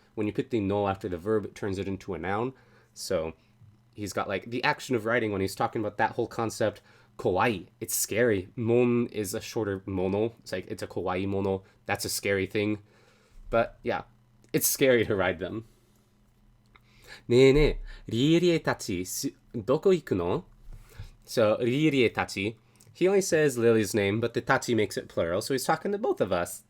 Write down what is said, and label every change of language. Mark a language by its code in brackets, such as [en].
[en] When you put the no after the verb, it turns it into a noun. So he's got like the action of riding when he's talking about that whole concept. Kawaii, it's scary. Mon is a shorter mono. It's like it's a kawaii mono. That's a scary thing. But yeah, it's scary to ride them. [ja] ねえねえ、リエリエたち、どこ行くの? So, リエリエたち. [en] He only says Lily's name, but the tachi makes it plural, so he's talking to both of us.